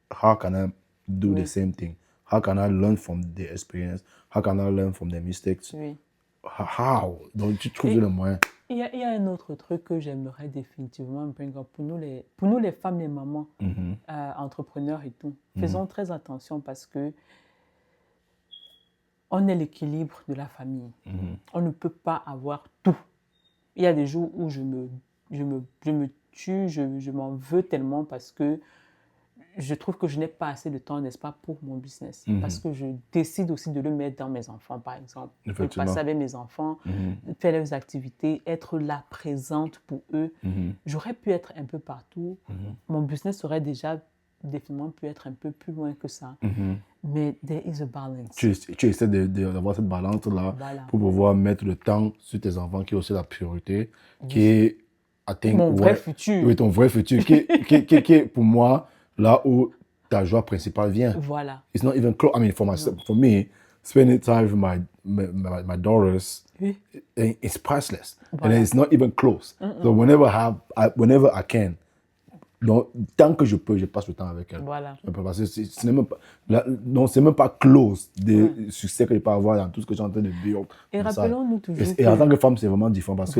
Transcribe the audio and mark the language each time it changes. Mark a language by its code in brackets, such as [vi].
[en] How can I do the same thing? How can I learn from their experience? How can I learn from their mistakes? [fr] Oui. [en] How? [fr] Donc tu trouves le moyen. Il y a un autre truc que j'aimerais définitivement [en] bring up [fr] pour nous les femmes, les mamans, entrepreneurs et tout. Faisons très attention parce que on est l'équilibre de la famille. On ne peut pas avoir tout. Il y a des jours où je me tue, je m'en veux tellement parce que je trouve que je n'ai pas assez de temps, n'est-ce pas, pour mon business. Parce que je décide aussi de le mettre dans mes enfants, par exemple. De passer avec mes enfants, faire leurs activités, être là, présente pour eux. J'aurais pu être un peu partout. Mon business aurait déjà définitivement pu être un peu plus loin que ça. Mais [en] there is a balance. [fr] Tu essaies d'avoir cette balance-là Voilà. pour pouvoir mettre le temps sur tes enfants, qui est aussi la priorité, qui est, [en] I think, [fr] Mon vrai futur. Oui, ton vrai futur, qui est, pour moi, là où ta joie principale vient. Voilà. [en] It's not even close. I mean, for me, spending time with my daughters, [fr] Oui. [en] it's priceless. [fr] Voilà. [en] And it's not even close. So whenever I can, [fr] donc, tant que je peux, je passe le temps avec elles. Voilà. Parce que ce n'est même pas, c'est même pas close des succès que je peux avoir dans tout ce que j'ai en train de build. Et rappelons-nous toujours Et en tant que femme, c'est vraiment différent parce que,